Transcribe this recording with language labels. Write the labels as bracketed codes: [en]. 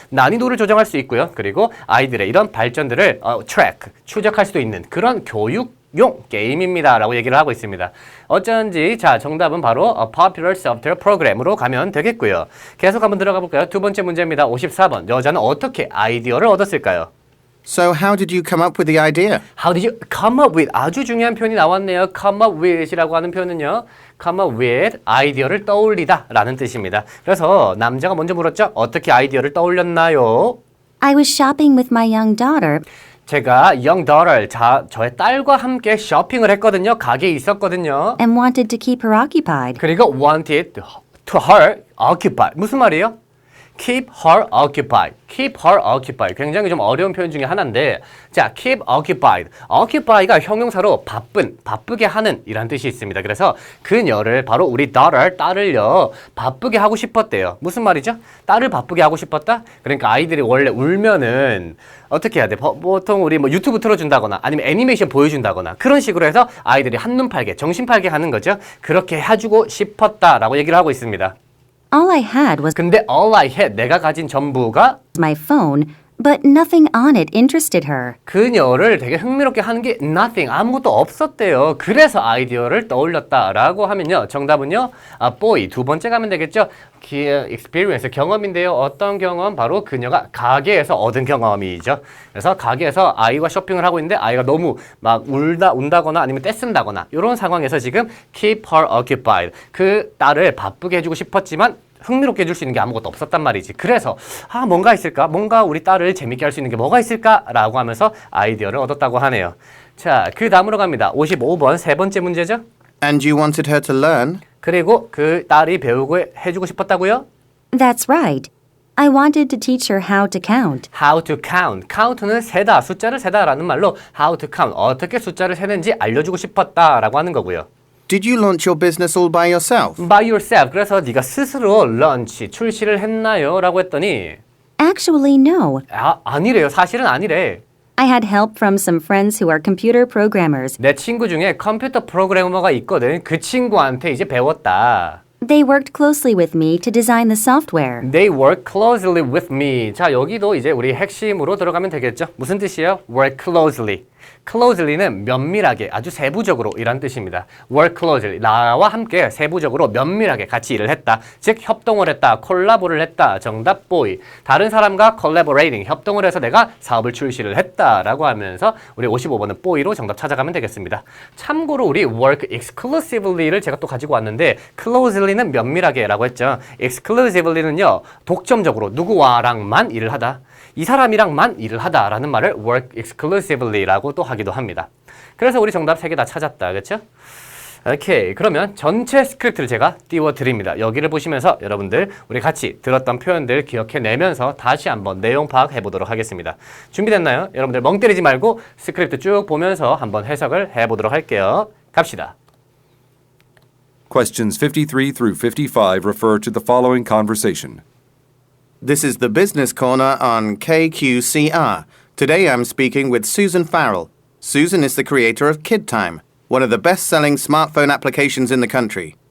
[ko] 난이도를 조정할 수 있고요. 그리고 아이들의 이런 발전들을 추적할 수도 있는 그런 교육 용 게임입니다 라고 얘기를 하고 있습니다. 어쩐지 자 정답은 바로 [en] Popular Software Program [ko] 으로 가면 되겠고요. 계속 한번 들어가 볼까요? 두 번째 문제입니다. 54번. 여자는 어떻게 아이디어를 얻었을까요? [en] So how did you come up with the idea? How did you come up with? [ko] 아주 중요한 표현이 나왔네요. come up with이라고 하는 표현은요. come up with, 아이디어를 떠올리다 라는 뜻입니다. 그래서 남자가 먼저 물었죠. 어떻게 아이디어를 떠올렸나요? [en] I was shopping with my young daughter [ko] 제가 young daughter, 저의 딸과 함께 쇼핑을 했거든요. 가게에 있었거든요. [en] and wanted to keep her occupied. [ko] 그리고 [en] wanted to her occupy. [ko] 무슨 말이에요? [en] keep her occupied. keep her occupied. [ko] 굉장히 좀 어려운 표현 중에 하나인데 자, keep occupied. occupy가 형용사로 바쁘게 하는 이란 뜻이 있습니다. 그래서 그녀를 바로 우리 딸을요 바쁘게 하고 싶었대요. 무슨 말이죠? 딸을 바쁘게 하고 싶었다? 그러니까 아이들이 원래 울면은 어떻게 해야 돼? 보통 우리 뭐 유튜브 틀어준다거나 아니면 애니메이션 보여준다거나 그런 식으로 해서 아이들이 한눈 팔게, 정신 팔게 하는 거죠. 그렇게 해주고 싶었다라고 얘기를 하고 있습니다. [en] All I had was [ko] 근데 [en] all I had, [ko] 내가 가진 전부가 [en] my phone, but nothing on it interested her. [ko] 그녀를 되게 흥미롭게 하는 게 nothing, 아무것도 없었대요. 그래서 아이디어를 떠올렸다라고 하면요. 정답은요. boy, 두 번째 가면 되겠죠. experience, 경험인데요. 어떤 경험? 바로 그녀가 가게에서 얻은 경험이죠. 그래서 가게에서 아이와 쇼핑을 하고 있는데 아이가 너무 막 운다거나 아니면 떼쓴다거나 이런 상황에서 지금 keep her occupied. 그 딸을 바쁘게 해주고 싶었지만 흥미롭게 해줄 수 있는 게 아무것도 없었단 말이지. 그래서 뭔가 있을까? 뭔가 우리 딸을 재밌게 할 수 있는 게 뭐가 있을까라고 하면서 아이디어를 얻었다고 하네요. 자, 그 다음으로 갑니다. 55번 세 번째 문제죠. [en] And you wanted her to learn? [ko] 그리고 그 딸이 배우고 해주고 싶었다고요? [en] That's right. I wanted to teach her how to count. How to count. [ko] count는 세다, 숫자를 세다라는 말로 how to count, 어떻게 숫자를 세는지 알려주고 싶었다라고 하는 거고요. [en] Did you launch your business all by yourself? By yourself. [ko] 그래서 네가 스스로 런치, 출시를 했나요? 라고 했더니 [en] Actually, no. [ko] 아니래요. 사실은 아니래. [en] I had help from some friends who are computer programmers. [ko] 내 친구 중에 컴퓨터 프로그래머가 있거든. 그 친구한테 이제 배웠다. [en] They worked closely with me to design the software. They work closely with me. [ko] 자, 여기도 이제 우리 핵심으로 들어가면 되겠죠. 무슨 뜻이에요? Work closely. closely는 면밀하게, 아주 세부적으로 이란 뜻입니다. work closely, 나와 함께 세부적으로 면밀하게 같이 일을 했다. 즉 협동을 했다, 콜라보를 했다. 정답 boy. 다른 사람과 collaborating, 협동을 해서 내가 사업을 출시를 했다라고 하면서 우리 55번은 boy로 정답 찾아가면 되겠습니다. 참고로 우리 work exclusively를 제가 또 가지고 왔는데 closely는 면밀하게라고 했죠. exclusively는요, 독점적으로 누구와랑만 일을 하다. 이 사람이랑만 일을 하다라는 말을 work exclusively라고 또 하기도 합니다. 그래서 우리 정답 3개 다 찾았다. 그렇죠? 오케이. 그러면 전체 스크립트를 제가 띄워드립니다. 여기를 보시면서 여러분들 우리 같이 들었던 표현들 기억해내면서 다시 한번 내용 파악해 보도록 하겠습니다. 준비됐나요? 여러분들 멍 때리지 말고 스크립트 쭉 보면서 한번 해석을 해보도록 할게요. 갑시다. [en] Questions 53 through 55 refer to the following conversation. This is the Business Corner on KQCR. Today I'm speaking with Susan Farrell. Susan is the creator of KidTime, one of the best-selling smartphone applications in the country.